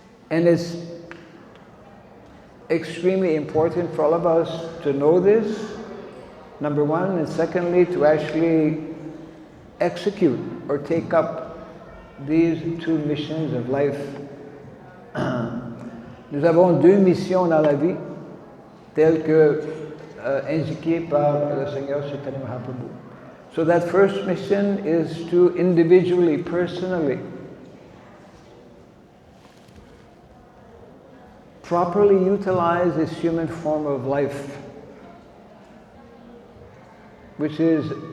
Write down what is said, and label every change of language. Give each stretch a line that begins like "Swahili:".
English: And it's extremely important for all of us to know this, number one, and secondly, to actually execute or take up these two missions of life.
French: Nous avons deux missions dans la vie, telles que indiquées par le Seigneur Chaitanya Mahaprabhu.
English: So that first mission is to individually, personally, properly utilize this human form of life, which is